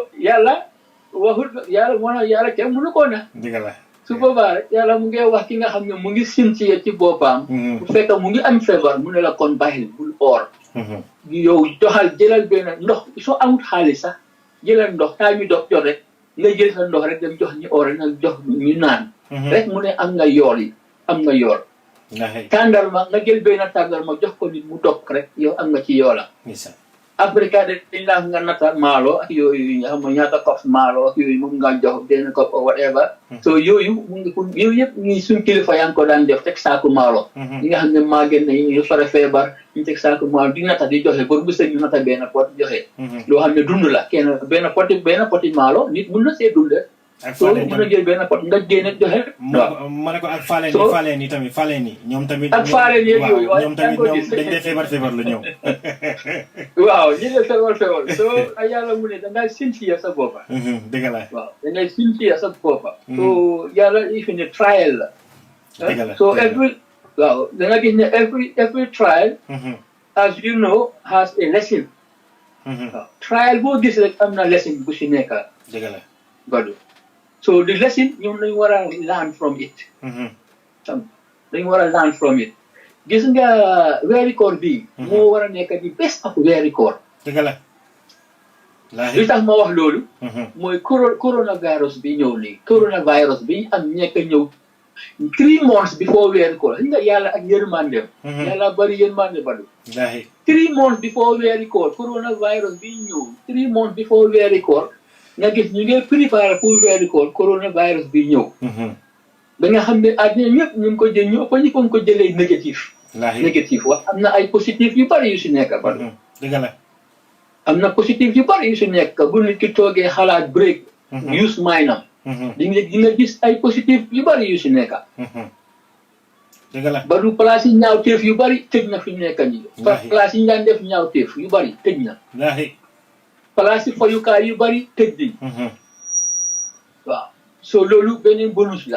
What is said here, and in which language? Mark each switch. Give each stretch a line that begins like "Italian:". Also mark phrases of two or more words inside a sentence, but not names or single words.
Wolof: yàlla waxul yàlla kenn mënu ko na su boobaa rek yàlla mu ngi wax ki nga xam ne mu ngi sincère ci boppam bu fekk mu ngi am feebar mu ne la kon bàyyil bul or yow jëlal benn ndox soo amut xaalis sax jëlal ndox taa mi dox jot rek nga jël sa ndox rek dem jox ñi or rek nga jox ñu naan rek mu ne am nga yool tàndarma nga jël benn tàndarma jox ko nit mu dog rek yow am nga ci yoola Africa dañ la nga nata maalo ak yooyu nga xam ne ñaata kof maalo ak yooyu moom nga jox benn kof
English: or whatever
Wolof: so yooyu mu ngi yooyu yëpp ñi suñ kilifa yaa ngi ko daan def teg saaku maalo ñi nga xam ne màgget nañ ñu fara feebar ñu teg saaku maalo di nata di joxe bor bu sëñ ñu nata benn pot joxe loo xam ne dund la kenn benn poti maalo nit mun na see dund so mun na jël benn pot nga génne joxe waaw ma ne ko ak faaleen yi ñoom tamit ak faaleen yeeg yooyu ñoom tamit dañ dee feebar la ñëw waaw ñi ne feebar so ay yàlla mu ne da ngay sincère sa boppa dëgg la waaw da ngay sincère sa boppa so yàlla ifi ne trial la so waaw da nga gis ne
English: every trial as you know has a lesson
Wolof: waaw trial boo gis rek am na lesson bu si nekk dëgg la badu
English: so the lesson
Wolof: ñoom dañu war a
English: learn from it
Wolof: dañu war a
English: learn from it
Wolof: gis nga weeri koor bii moo war a nekk di
English: best of
Wolof: weeri koor dëgg la li tax ma wax loolu mooy coronavirus bi ñëw nii coronavirus bi am nekk ñëw
English: 3 months before
Wolof: weeri koor li nga yàlla ak yërmandem yàlla bari yërmande badu
English: 3 months before
Wolof: weeri koor coronavirus bi ñëw
English: 3 months before
Wolof: weeri koor nga gis ñu ngi préparé pour weeri koor coronavirus bi ñëw ba nga xam ne àddina ñëpp ñu ngi ko jël ñu ëpp ñu ko jëlee négatif. négatif wax am na ay positif yu bari yu si nekk ba. dëgg la. am na positif yu bari yu si nekk bu nit ki toogee xalaat break.
English: use mind-am.
Wolof: di nga gis ay positif yu bari yu si nekk. dëgg la. ba du place yi ñaawteef yu bari tëj na fi mu nekk nii. place yi ñu daan def ñaawteef yu bari tëj na. place yi foyukaay yu bari tëj nañ. waaw so loolu beneen bonus la.